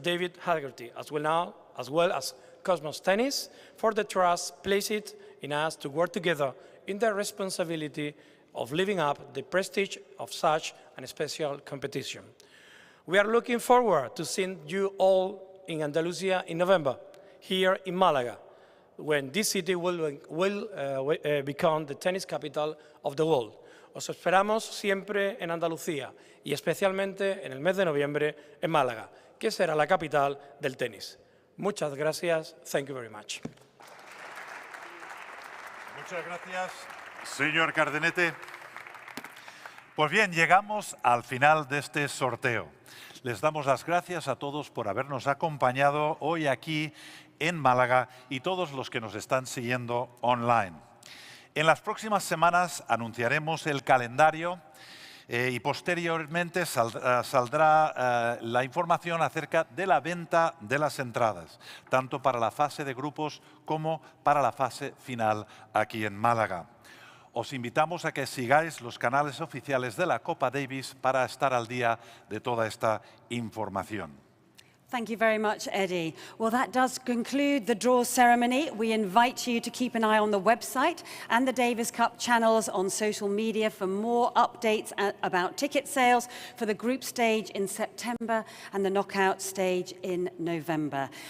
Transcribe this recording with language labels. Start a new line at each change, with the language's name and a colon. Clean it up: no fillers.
English: David Haggerty, as well as Cosmos Tennis, for the trust placed in us to work together in the responsibility of living up the prestige of such a special competition. We are looking forward to seeing you all in Andalusia in November, here in Málaga, when this city will become the tennis capital of the world.
Spanish: Os esperamos siempre en Andalucía y especialmente en el mes de noviembre en Málaga, que será la capital del tenis. Muchas gracias.
English: Thank you very much.
Spanish: Muchas gracias, señor Cardenete. Pues bien, llegamos al final de este sorteo. Les damos las gracias a todos por habernos acompañado hoy aquí en Málaga y todos los que nos están siguiendo online. En las próximas semanas anunciaremos el calendario y posteriormente saldrá la información acerca de la venta de las entradas, tanto para la fase de grupos como para la fase final aquí en Málaga. Os invitamos a que sigáis los canales oficiales de la Copa Davis para estar al día de toda esta información.
English: Thank you very much, Eddie. Well, that does conclude the draw ceremony. We invite you to keep an eye on the website and the Davis Cup channels on social media for more updates about ticket sales for the group stage in September and the knockout stage in November.